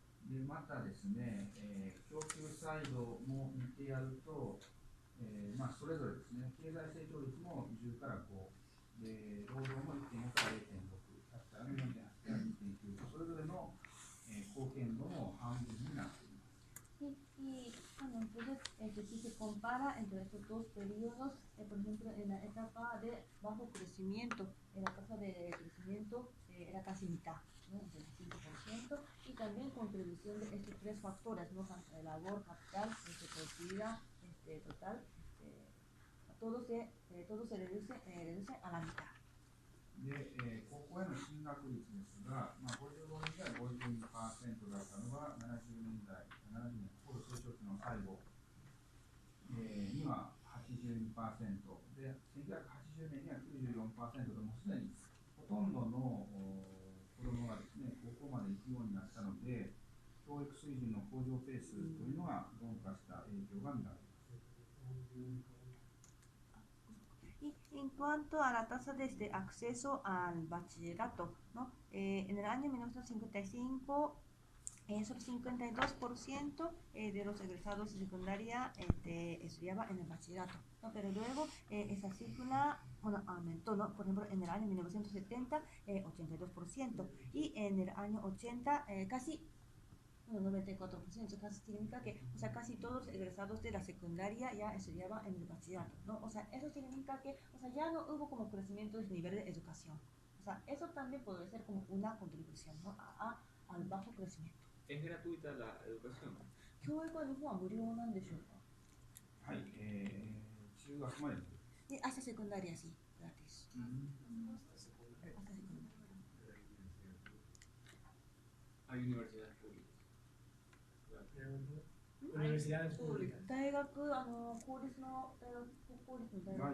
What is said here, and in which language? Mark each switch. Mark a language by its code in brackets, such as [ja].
[ja] でまたですね、供給サイドも見てやると、それぞれですね、経済成長率も10から5、で労働も1.5から0.6、100から4.8から2.9と、それぞれの、貢献度も半分になっています。 [es] Y bueno, entonces, si se compara entre estos dos periodos, por ejemplo, en la etapa de bajo crecimiento, la tasa de crecimiento era casi mitad, ¿no? Del 5%, y también contribución de estos tres factores, ¿no? De labor, capital, productividad total, todo se reduce a la mitad. [ja] で、高校への進学率ですが、55年代 52% だったのが70年、高度成長期の最後、には 82% で、1980年には 94% でもすでにほとんどの子どもがですね、高校まで行くようになったので、教育水準の向上ペースというのが鈍化した影響が見られます。 [es] Y en cuanto a la tasa de acceso al bachillerato, ¿no? En el año 1955, solo 52% de los egresados de secundaria estudiaba en el bachillerato, ¿no? Pero luego esa cifra aumentó, ¿no? Por ejemplo, en el año 1970, 82%, y en el año 80, casi 94%, casi significa que, o sea, casi todos los egresados de la secundaria ya estudiaban en el bachillerato, ¿no? O sea, eso significa que, o sea, ya no hubo como crecimiento de nivel de educación. O sea, eso también puede ser como una contribución, ¿no? al bajo crecimiento. ¿Es gratuita la educación? [ja] 教育は日本は無料なんでしょうか？はい、中学まで。 [es] hasta secundaria, sí, gratis. Hasta secundaria. Hay universidades públicas. Universidades públicas. [ja] 大学、公立の大学は